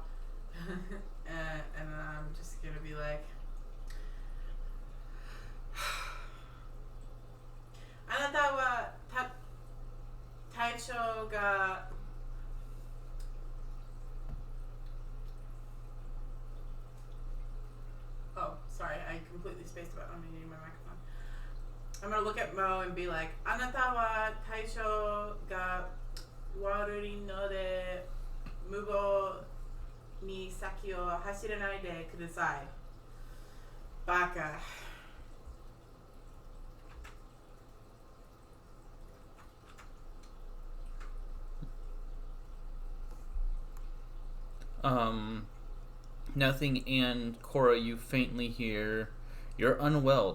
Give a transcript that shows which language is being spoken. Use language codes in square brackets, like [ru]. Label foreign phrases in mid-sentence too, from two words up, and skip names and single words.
[en] and I'm just gonna be like, [ja] あなたは隊長が [en] Oh, sorry, I completely spaced about unmuting my microphone. I'm gonna look at Mo and be like, [ja] あなたは大将がわるりのでむごに先を走らないでください. Baka. [en] Nothing and Cora, you faintly hear, "You're unwell.